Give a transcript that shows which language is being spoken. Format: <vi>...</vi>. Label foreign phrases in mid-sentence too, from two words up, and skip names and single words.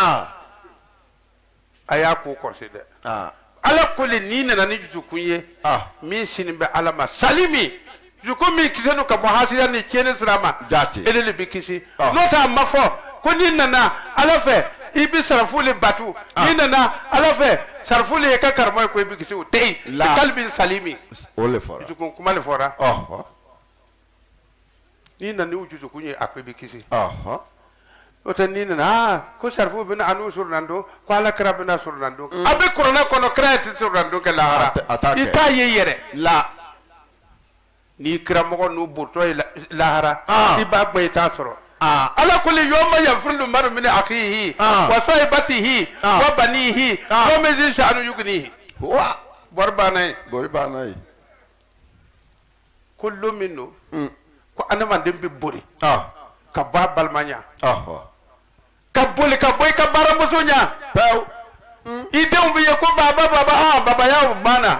<bm>A y'a ko kɔlɔsi dɛ. Ala ko le n'i nana ni dusukun ye. Min sini bɛ ala ma sali min. Dusukun min kisɛ don ka bɔ hasiya ni tiɲɛni sira ma. Jate. Ele le bɛ kisi. N'o tɛ a ma fɔ ko n'i nana ala fɛ i bɛ sarafu le batu. N'i nana ala fɛ sarafu le ye ka karamɔgɔ ye ko i bɛ kisi o tɛ yen. Kali bɛ sali min. O le fɔra. Dusukun kuma le fɔra. N'i nana ni dusukun ye a ko i bɛ kisi. O tɛ n'i nana ko sarifu bɛna anu surunando ko ala kira bɛna surunando. A bɛ kuranɛ kɔnɔ kira tɛ surunando kɛ lahara. I t'a ye yɛrɛ. La. N'i kiramɔgɔ n'u bɔtɔ ye lahara. I b'a gbɛ i t'a sɔrɔ. Ala ko le</bm> <ar>يوم يفر المرء من أخيه و صاحبته و بنيه و من ذي شأن يغنيه.</ar> <bm>Bɔri banna ye. Bɔri banna ye. Ko lo min don. Ko adamaden bɛ bori. Ka bɔ a balimaya. Ka boli ka bɔ i ka baaramuso ɲɛ. Pewu. I denw bɛ ye ko baba babaya banna.</bm>